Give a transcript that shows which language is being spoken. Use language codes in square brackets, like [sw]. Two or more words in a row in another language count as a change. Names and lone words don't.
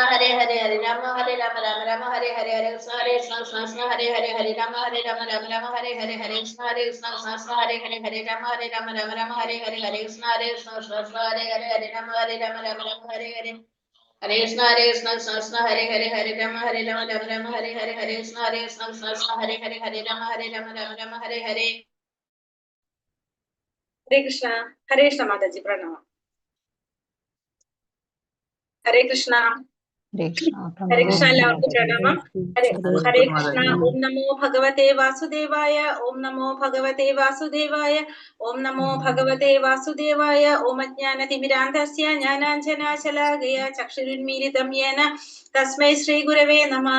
[sa] Hare Hare Hare Rama Hare Hare Hare Krishna Hare Hare Hare Rama Hare Hare Hare Krishna Krishna Hare Hare Hare Rama Hare Hare Hare Krishna Krishna Hare Hare Hare Rama Hare Hare Hare Krishna Krishna Hare Hare Hare Rama Hare Hare Hare Krishna Krishna Hare Hare Hare Rama Hare Hare Hare Krishna Mataji Pranama. Hare Krishna. Hare Krishna [ml] എല്ലാവർക്കും പ്രണാമം. [sa] ഹരേ കൃഷ്ണ. ഓം നമോ ഭഗവതേ വാസുദേവായ. ഓം നമോ ഭഗവതേ വാസുദേവായ. ഓം നമോ ഭഗവതേ വാസുദേവായ. ഓം അജ്ഞാനതിമിരാന്ധസ്യ ജ്ഞാനാഞ്ജനാശലാകയ ചക്ഷുരുന്മീലിതം യേന തസ്മൈ ശ്രീ ഗുരവേ നമഃ.